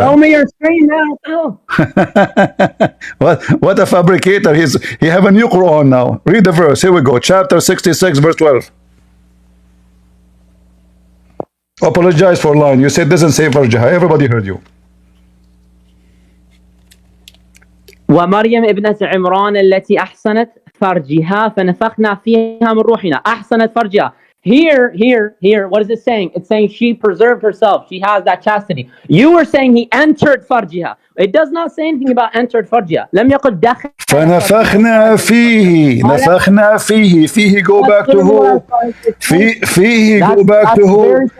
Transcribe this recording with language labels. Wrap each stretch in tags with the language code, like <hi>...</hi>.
<en>Tell me your screen now. Oh. What a fabricator! He have a new Quran now. Read the verse. Here we go. Chapter 66, verse 12. Apologize for lying. You said it doesn't say farja. Everybody heard you.</en> <ar>ومريم ابنة عمران التي أحسنت فرجها فنفخنا فيها من روحنا. أحسنت فرجها.</ar> <en>Here, what is it saying? It's saying she preserved herself. She has that chastity. You were saying he entered farjiha. It does not say anything about entered farjiha.</en> <ar>لم يقل دخل. فنفخنا فيه. نفخنا فيه.</ar> <en>فيه go back to who? فيه go back to who?</en>